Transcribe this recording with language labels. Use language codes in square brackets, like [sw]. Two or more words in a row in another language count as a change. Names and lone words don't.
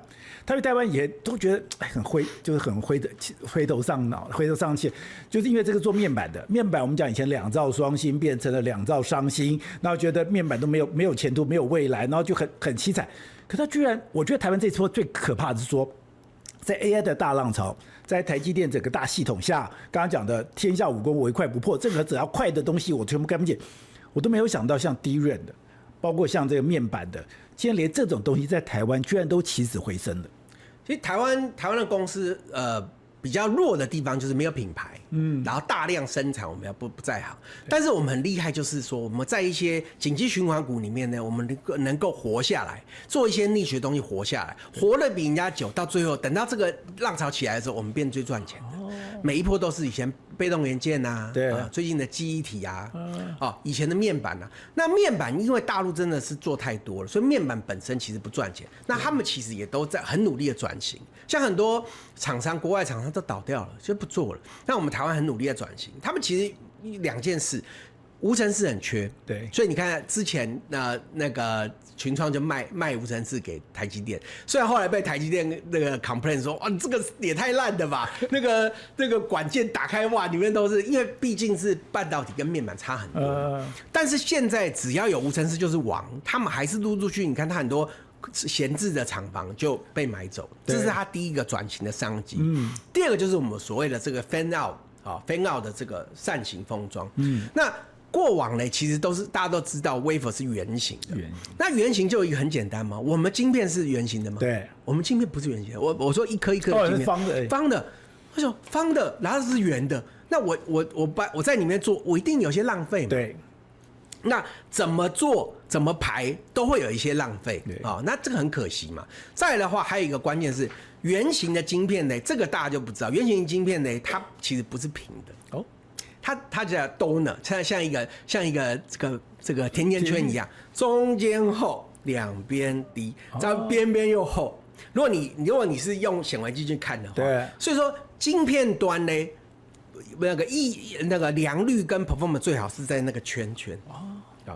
[zh] 他去台灣也都覺得很就是很灰頭喪腦、灰頭喪氣，就是因為這個做面板的面板，我們講以前2兆雙星變成了2兆雙星，然後覺得面板都沒有前途、沒有未來，然後就很淒慘。可他居然，我覺得台灣這次最可怕的是說，在 AI 的大浪潮，在台積電整個大系統下，剛剛講的天下武功唯快不破，任何只要快的東西我全部看不見，我都沒有想到像 DRAM 的，包括像這個面板的，竟然連這種東西在台灣居然都起死回生了。其實台灣的公司比較弱的地方就是沒有品牌，然後大量生產我們要不在行，但是我们很厲害，就是說我們在一些景氣循環股裡面呢，我們能夠活下來，做一些逆學東西活下來，活得比人家久，到最後等到這個浪潮起來的時候，我們變最賺錢的。每一波都是以前被動元件啊，對，最近的記憶體啊，以前的面板啊，那面板因為大陸真的是做太多了，所以面板本身其實不賺錢，那他們其實也都在很努力的轉型，像很多廠商，國外廠商都倒掉了，就不做了。那我們台灣很努力的轉型，他們其實2件事，無塵室很缺，對，所以你看之前那個群創就賣無塵室給台積電，雖然後來被台積電那個 complain 說，哇，你這個也太爛了吧，那個管件打開哇，裡面都是，因為畢竟是半導體跟面板差很多，但是現在只要有無塵室就是王，他們還是陸續，你看他很多閒置的廠房就被買走，這是他第一個轉型的商機。第二個就是我們所謂的這個 [en] fan out [zh] 的這個扇形封裝，那過往呢，其實都是大家都知道 wafer 是圓形的，那圓形就有一個很簡單嘛，我們晶片是圓形的嗎？對，我們晶片不是圓形的，我說一顆一顆的晶片，方的，為什麼方的，然後是圓的？那我在裡面做，我一定有些浪費嘛。對，那怎麼做怎麼排都會有一些浪費啊，那這個很可惜嘛。再來的話，還有一個關鍵是圓形的晶片呢，這個大家就不知道，圓形晶片呢，它其實不是平的哦。它叫 donut，像一個這個甜甜圈一樣，中間厚，兩邊低，然後邊邊又厚。如果你是用顯微鏡去看的話，對，所以說晶片端呢，那個良率跟 performance 最好是在那個圈圈哦。